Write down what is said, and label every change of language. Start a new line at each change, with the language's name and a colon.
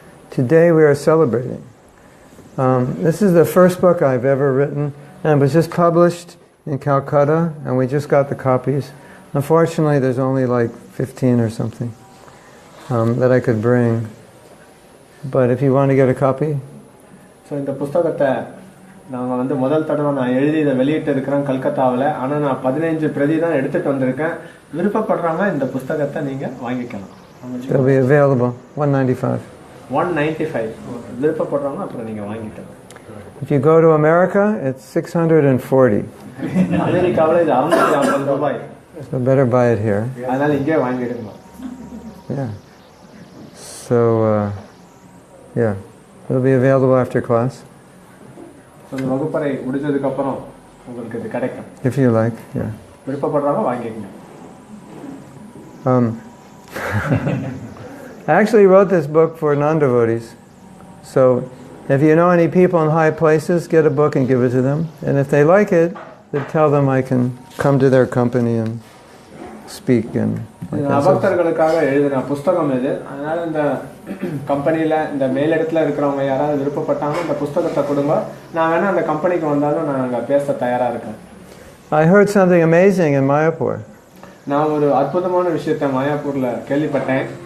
English: Today we are celebrating. This is the first book I've ever written, and it was just published in Calcutta, and we just got the copies. Unfortunately, there's only like 15 or something that I could bring. But if you want to get a copy.
Tamil: So இந்த புத்தகத்தை நான் முதல் தடவை நான் எழுதி இதை வெளியிட்டு இருக்கிறேன் கல்கத்தாவில். ஆனால் நான் 15 பிரதி தான் எடுத்துட்டு வந்திருக்கேன். விருப்பப்படுறவங்க இந்த புத்தகத்தை நீங்க வாங்கிக்கலாம்.
English: It'll be available. $195. 195.
Tamil: விருப்பப்படுறவங்க அப்புறம் நீங்க வாங்கிக்கலாம்.
English: If you go to America, it's $640.
Tamil: அமெரிக்காவில் இது $650.
English: So better buy it here.
Tamil: அதனால இங்கே வாங்கிடுங்க.
English: Yeah. So yeah, it'll be available after class.
Tamil: So வகுப்பறை முடிஞ்சதுக்கு அப்புறம் உங்களுக்கு இது கிடைக்கும்.
English: If you like, yeah.
Tamil: விருப்பப்படுறவங்க வாங்கிக்கங்க.
English: I actually wrote this book for non-devotees. So if you know any people in high places, get a book and give it to them. And if they like it, then tell them I can come to their company and speak. And
Tamil: அபக்தர்களுக்காக எழுதின புத்தகம் இது. அதனால இந்த கம்பெனியில் இந்த மேலிடத்தில் இருக்கிறவங்க யாராவது விருப்பப்பட்டாலும் இந்த புத்தகத்தை கொடுங்க. நான் வேணா அந்த கம்பெனிக்கு வந்தாலும் நான் அங்கே பேச தயாராக இருக்கேன்.
English: I heard something amazing in Mayapur.
Tamil: நான் ஒரு அற்புதமான விஷயத்தை மாயாப்பூரில் கேள்விப்பட்டேன்.